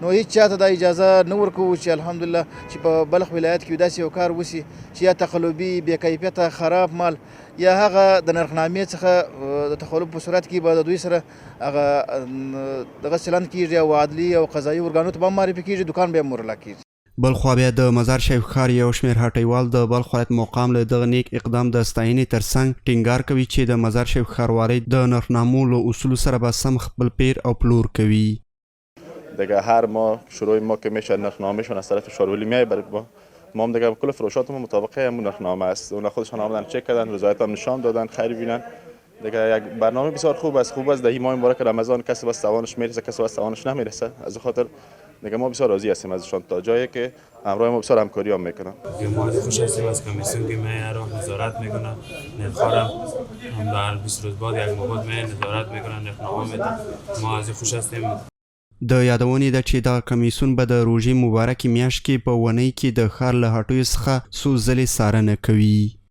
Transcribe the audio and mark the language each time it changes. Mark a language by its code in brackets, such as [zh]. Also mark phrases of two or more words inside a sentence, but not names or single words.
[ps] نو هیڅ چاته دا اجازه نه ورکوو چې الحمدلله چې په بلخ ولایت کې داسې یو کار وشي چې یا تقلبي بې کیفیته خراب مال یا هغه د نرخنامې څخه د تخلف په صورت کې به د دوی سره هغه دغه چلند کیږي او عدلي او قضایي ارګانونو ته به هم معرفي کیږي، دوکان به هم مهرلا کیږي. بلخوا بیا د مزار شریف ښار یو شمېر هټیوال د بلخ ولایت مقام له دغه نیک اقدام د ستاینې ترڅنګ ټینګار کوي چې د مزار شریف ښاروالۍ د نرخنامو له اصولو سره به سم خپل پیر او پلور کوي. [fa] دیگه هر ماه شروع ما که میشه نرخنامهشون از طرف شارولی میای برای ما هم دیگه کل فروشات ما مطابق همون نرخنامه است. اونا خودشون آمدن چک کردن، رضایت هم نشان دادن، خیر بینن. دیگه یک برنامه بسیار خوب است در این ماه مبارک رمضان کسی بس توانش میرسه کسی بس توانش نمیرسه. از خاطر دیگه ما بسیار راضی هستیم ازشان تا جایی که همراه ما بسیار همکاری هم میکنن. ما خوش هستیم از کمیسیون که میاد رو نظارت میکنه، نرخ‌ها هم در 20 روز بعد یک ماه میاد نظارت میکنن، نرخنامه میدن. ما از خوش هستیم. [ps] د یادونې ده چې دغه کمیسیون به د روژې مبارکې میاشت کې په اونۍ کې د ښار له هټیو څخه څو ځلې څارنه کوي.